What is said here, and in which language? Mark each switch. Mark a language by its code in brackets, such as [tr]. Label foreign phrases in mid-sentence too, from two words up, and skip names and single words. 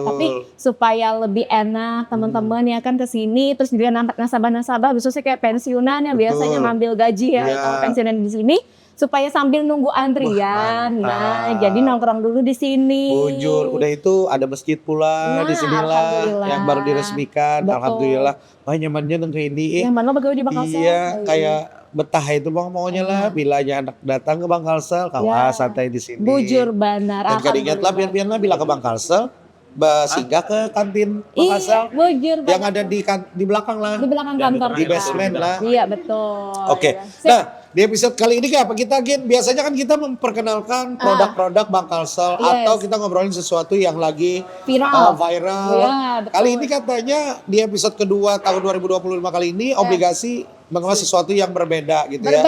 [id] Tapi supaya lebih enak teman-teman ya kan ke sini, terus juga nasabah-nasabah khususnya kayak pensiunan yang biasanya Betul. ngambil gaji ya, Iya. kalau pensiunan di sini supaya sambil nunggu antrian. Nah, mantap. jadi nongkrong dulu di sini. Bujur, udah itu ada masjid pula Nah, di sinilah alhamdulillah. yang baru diresmikan. Betul. Alhamdulillah. Wah, nyamannya ke ini. Yang mana pegawai di Bang Kalsel? Iya, kayak betah itu Bang maunya lah. Bilanya anak datang ke Bang Kalsel, Ya. santai di sini. [bjn] Bujur benar. [id] Dan kadang lah biar bila ke Bang Kalsel, singgah ke kantin Bang Iya, Kalsel bujur yang benar. ada di belakang lah. Di belakang kantor Di kita. basement lah. Iya, betul. Oke. Ya. Sip. Nah, di episode kali ini apa kita Gin? Biasanya kan kita memperkenalkan produk-produk Bang Kalsel Yes. atau kita ngobrolin sesuatu yang lagi Viral. viral. Iya, betul. Kali ini katanya di episode kedua tahun 2025 kali ini obligasi mengemas sesuatu yang berbeda gitu ya.